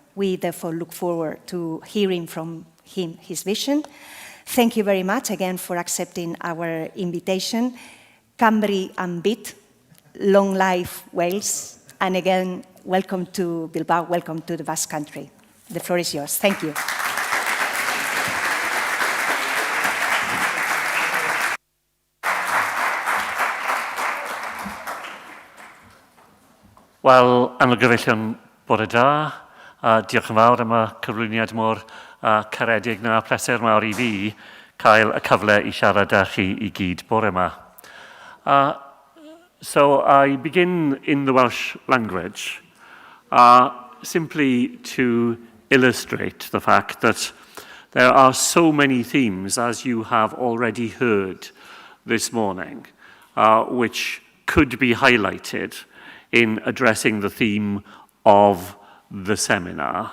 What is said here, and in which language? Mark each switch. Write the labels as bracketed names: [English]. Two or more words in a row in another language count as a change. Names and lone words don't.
[English] We therefore look forward to hearing from him his vision. Thank you very much again for accepting our invitation. Cambri and Bit, long life Wales, and again, welcome to Bilbao, welcome to the Basque Country. The floor is yours. Thank you. [Welsh] Wel, am y gyfellion bore da, diolch yn fawr am y cyflwyniad mor caredig na pleser mawr I fi cael y cyfle I siarad â chi I gyd bore yma. [English] So I begin in the Welsh language simply to illustrate the fact that there are so many themes, as you have already heard this morning, which could be highlighted in addressing the theme of the seminar.